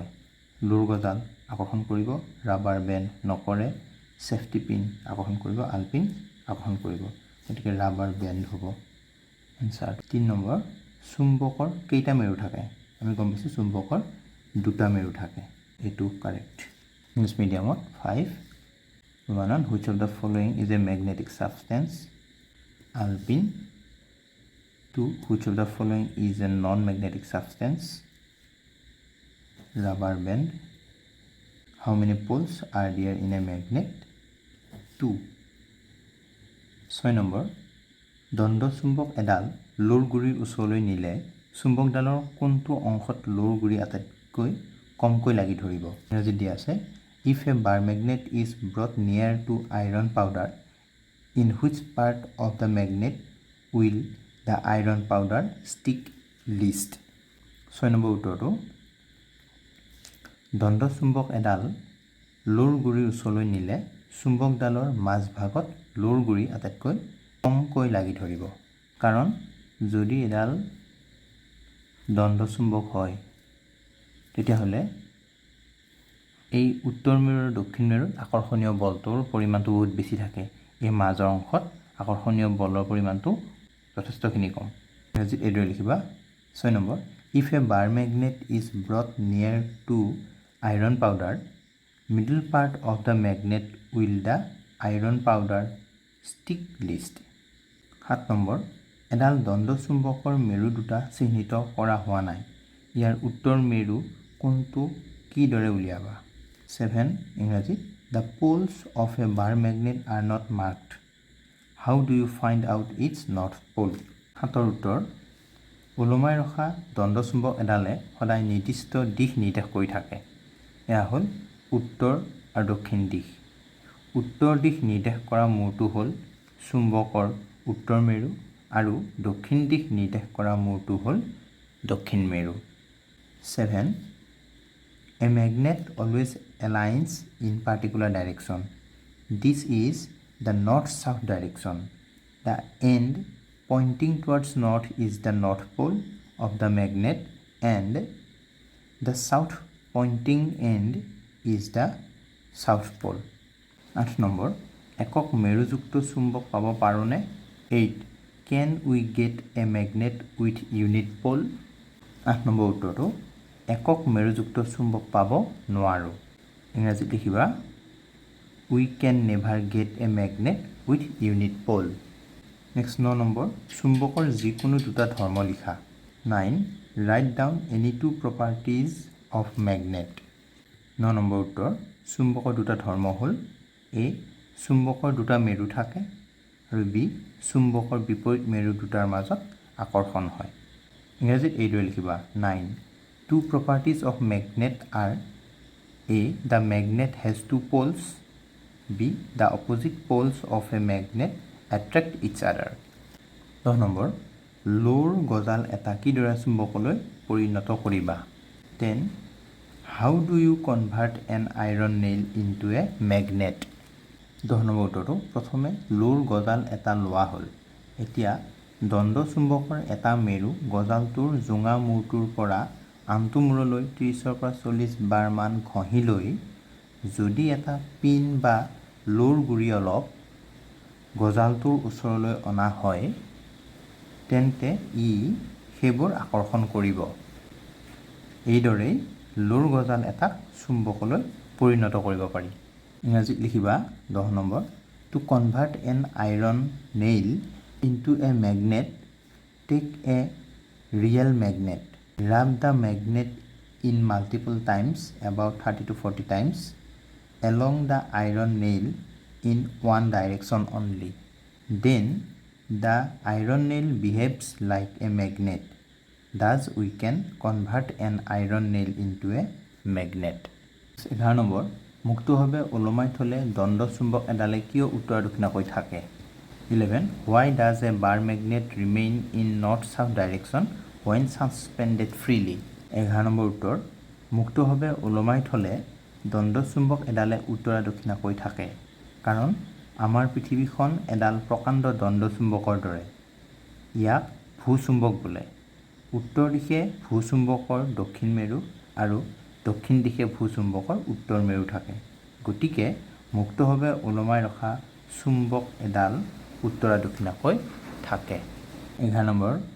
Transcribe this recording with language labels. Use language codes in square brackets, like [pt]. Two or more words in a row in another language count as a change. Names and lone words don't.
[as] লোৰ গজাল আকৰ্ষণ কৰিব, [en] rubber band [as] নকৰে, [en] safety pin [as] আকৰ্ষণ কৰিব, আলপিন আকৰ্ষণ কৰিব, গতিকে [en] rubber band [as] হ'ব এনচাৰ। 3 নম্বৰ চুম্বকৰ কেইটা মেৰু থাকে? আমি গম পাইছোঁ চুম্বকৰ 2টা মেৰু থাকে, এইটো কাৰেক্ট। [en] English mediumত [as] 5 1. [en] Which of the following is a magnetic substance? Alpine. 2. Which of the following is a non-magnetic substance? Rubber band. How many poles are there in a magnet? 2. [as] 6 নম্বৰ দণ্ড চুম্বক এডাল লোৰ গুৰিৰ ওচৰলৈ নিলে চুম্বকডালৰ কোনটো অংশত লোৰ গুৰি আটাইতকৈ কমকৈ লাগি ধৰিব? ইংৰাজীত দিয়া আছে [en] if a bar magnet is brought near to iron powder in which part of the magnet will the iron powder stick least? [as] 6 নম্বৰ উত্তৰটো দণ্ড চুম্বক এডাল লোৰ গুৰিৰ ওচৰলৈ নিলে চুম্বকডালৰ মাজভাগত লোৰ গুৰি আটাইতকৈ কমকৈ লাগি ধৰিব কাৰণ যদি এডাল দণ্ড চুম্বক হয় তেতিয়াহ'লে এই উত্তৰ মেৰু আৰু দক্ষিণ মেৰুত আকৰ্ষণীয় বলটোৰ পৰিমাণটো বহুত বেছি থাকে এই মাজৰ অংশত আকৰ্ষণীয় বলৰ পৰিমাণটো যথেষ্টখিনি কম ইংৰাজীত এইদৰে লিখিবা 6 নম্বৰ [en] if a bar magnet is brought near to iron powder middle part of the magnet will the iron powder stick least [as] 7 নম্বৰ এডাল দণ্ড চুম্বকৰ মেৰু দুটা চিহ্নিত কৰা হোৱা নাই ইয়াৰ উত্তৰ মেৰু কোনটো কিদৰে উলিয়াবা 7 ইংৰাজীত [en] the poles of a bar magnet are not marked how do you find out its north pole [as] 7ৰ উত্তৰ ওলমাই ৰখা দণ্ড চুম্বক এডালে সদায় নিৰ্দিষ্ট দিশ নিৰ্দেশ কৰি থাকে এয়া হ'ল উত্তৰ আৰু দক্ষিণ দিশ উত্তৰ দিশ নিৰ্দেশ কৰা মূৰটো হ'ল চুম্বকৰ উত্তৰ মেৰু আৰু দক্ষিণ দিশ নিৰ্দেশ কৰা মূৰটো হ'ল দক্ষিণ মেৰু 7 [en] A magnet always aligns in particular direction. This is the north-south direction. The end pointing towards north is the north pole of the magnet and the south pointing end is the south pole. [as] 8 নম্বৰ একক মেৰুযুক্ত চুম্বক পাব পাৰোঁনে [en] 8 Can we get a magnet with unit pole? [as] 8 নম্বৰ উত্তৰটো একক মেৰুযুক্ত চুম্বক পাব নোৱাৰো ইংৰাজীত লিখিবা [en] we can never get a magnet with unit pole next [as] 9 নম্বৰ চুম্বকৰ যিকোনো দুটা ধৰ্ম লিখা 9 [en] write down any two properties of magnet [as] 9 নম্বৰ উত্তৰ চুম্বকৰ দুটা ধৰ্ম হ'ল a চুম্বকৰ দুটা মেৰু থাকে আৰু b চুম্বকৰ বিপৰীত মেৰু দুটাৰ মাজত আকৰ্ষণ হয় ইংৰাজীত এইদৰে লিখিবা 9 [en] Two properties of magnet are A. The magnet has two poles. B. The opposite poles of a magnet attract each other. [as] 10 নম্বৰ লোৰ গজাল এটা কিদৰে চুম্বকলৈ পৰিণত কৰিবা [en] 10 How do you convert an iron nail into a magnet? [as] 10 নম্বৰ উত্তৰটো প্ৰথমে লোৰ গজাল এটা লোৱা হ'ল এতিয়া দণ্ড চুম্বকৰ এটা মেৰু গজালটোৰ জোঙা মূৰটোৰ পৰা আনটো মূৰলৈ 30 পৰা 40 বাৰ মান ঘঁহি লৈ যদি এটা পিন বা লোৰ গুৰি অলপ গজালটোৰ ওচৰলৈ অনা হয় তেন্তে ই সেইবোৰ আকৰ্ষণ কৰিব এইদৰে লোৰ গজাল এটা চুম্বকলৈ পৰিণত কৰিব পাৰি ইংৰাজীত লিখিবা 10 নম্বৰ [en] To convert an iron nail into a magnet take a real magnet Rub the magnet in multiple times, about 30 to 40 times, along the iron nail in one direction only. Then the iron nail behaves like a magnet. Thus we can convert an iron nail into a magnet. [as] 11 নম্বৰ মুক্তভাৱে ওলমাই থলে দণ্ড চুম্বক এডালে কিয় উত্তৰ দক্ষিণাকৈ থাকে [en] 11 Why does a bar magnet remain in north-south direction when suspended freely [as] 11 নম্বৰ উত্তৰ মুক্তভাৱে ওলমাই থলে দণ্ড চুম্বক এডালে উত্তৰ দক্ষিণাকৈ থাকে কাৰণ আমাৰ পৃথিৱীখন এডাল প্ৰকাণ্ড দণ্ড চুম্বকৰ দৰে ইয়াক ভূচুম্বক বোলে উত্তৰ দিশে ভূচুম্বকৰ দক্ষিণ মেৰু আৰু দক্ষিণ দিশে ভূচুম্বকৰ উত্তৰ মেৰু থাকে গতিকে মুক্তভাৱে ওলমাই ৰখা চুম্বক এডাল উত্তৰ দক্ষিণাকৈ থাকে 11 নম্বৰ